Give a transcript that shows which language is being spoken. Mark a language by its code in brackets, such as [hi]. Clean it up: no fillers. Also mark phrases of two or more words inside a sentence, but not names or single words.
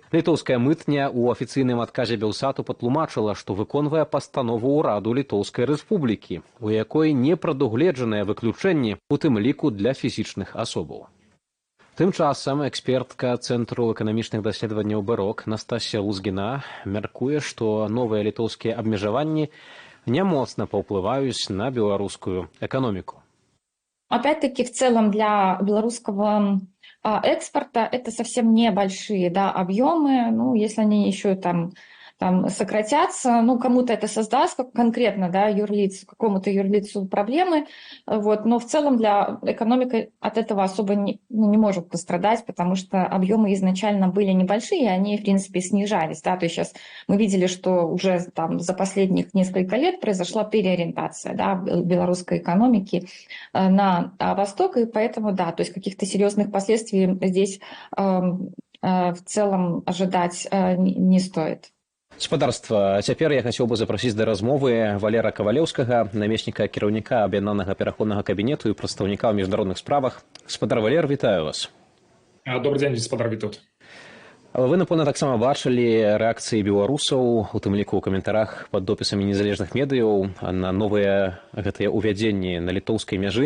[be] Літоўская мытня ў афіцыйным адказе Белсату патлумачыла, што выконвае пастанову ўраду Літоўскай рэспублікі, у якой не прадугледжаныя выключэнні, у тым ліку для фізічных асобаў. Тым часам экспертка Цэнтру эканамічных даследаванняў БЭРОК Настасія Лузгіна мяркуе, што новыя літоўскія абмежаванні не моцно паўплываюць на беларускую экономику. [ru] Опять-таки, в целом для белорусского экспорта это совсем небольшие объемы. Ну, если они еще там сократятся, ну, кому-то это создаст конкретно, какому-то юрлицу проблемы, вот, но в целом для экономики от этого особо не может пострадать, потому что объемы изначально были небольшие, и они, в принципе, снижались, то есть сейчас мы видели, что уже там за последних несколько лет произошла переориентация, белорусской экономики на восток, и поэтому, то есть каких-то серьезных последствий здесь в целом ожидать не стоит. [be] Гаспадарства, цяпер я хацеў бы запрасіць да размовы Валера Кавалеўскага, намесніка кіраўніка аб'яднанага пераходнага кабінету і прадстаўніка ў міжнародных справах. Гаспадар Валер, вітаю вас. Добрый дзень, гаспадар Вітаўт. Вы, напэўна, таксама бачылі рэакцыі беларусаў, у тым ліку ў каментарах пад допісамі незалежных медыяў на новыя гэтыя ўвядзенні на літоўскай мяжы.